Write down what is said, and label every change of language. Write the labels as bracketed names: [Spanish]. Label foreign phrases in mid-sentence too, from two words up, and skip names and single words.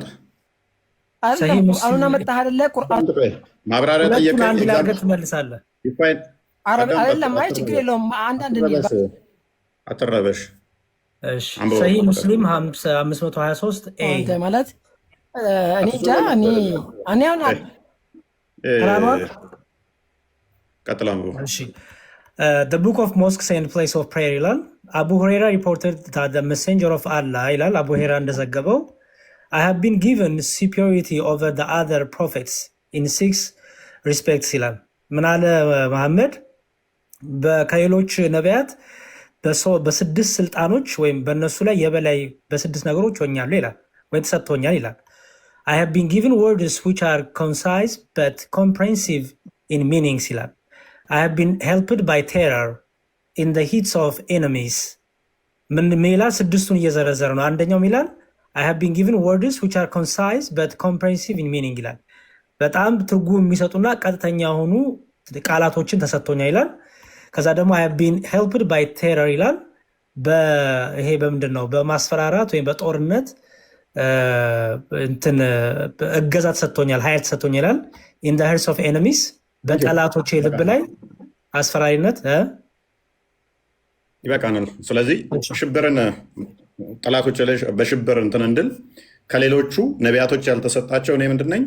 [Amharic] ቁርአኑን አመጣህ አይደለ? ቁርአን ማብራሪያ ጠየቀኝ። አንድ ላይ አድርገህ ትመልሳለህ። አረብ አይደለም። አይ ችግር የለውም። አንዳንድ አትረበሽ። እሺ ሰሂህ ሙስሊም 523 ኤ ማለት እኔ እንጃ እኔ [English] The book of mosques and place of prayer ይላል። አቡ ሁሬራ reported that the messenger of Allah [Amharic] ይላል። አቡ ሁሬራ እንደዘገበው [English] I have been given superiority over the other prophets in 6 respects [Amharic] ይላል። ምን አለ መሐመድ? ከሌሎች ነቢያት በስድስት ስልጣኖች ወይም በእነሱ ላይ የበላይ በስድስት ነገሮች ሆኛለሁ ይላል፣ ወይም ተሰጥቶኛል ይላል። [English] I have been given words which are concise but comprehensive in meanings [Amharic] ይላል። [English] I have been helped by terror in the heats of enemies። [Amharic] ምን ይላል? ስድስቱን እየዘረዘረ ነው። አንደኛው ይላል [English] I have been given words which are concise but comprehensive in meaning [Amharic] ይላል። በጣም ትርጉም የሚሰጡና ቀጥተኛ የሆኑ ቃላቶችን ተሰጥቶኛል ይላል። ከዛ ደግሞ [English] I have been helped by terror [Amharic] ይላል። ይሄ በምንድን ነው በማስፈራራት ወይም በጦርነት እንትን እገዛ ተሰጥቶኛል፣ ኃይል ተሰጥቶኛል ይላል። [English] in the hearts of enemies [Amharic] በጠላቶቼ ልብ ላይ አስፈራሪነት ይበቃናል። ስለዚህ ሽብርን ጠላቶች ላይ በሽብር እንትን እንድል ከሌሎቹ ነቢያቶች ያልተሰጣቸው እኔ ምንድን ነኝ?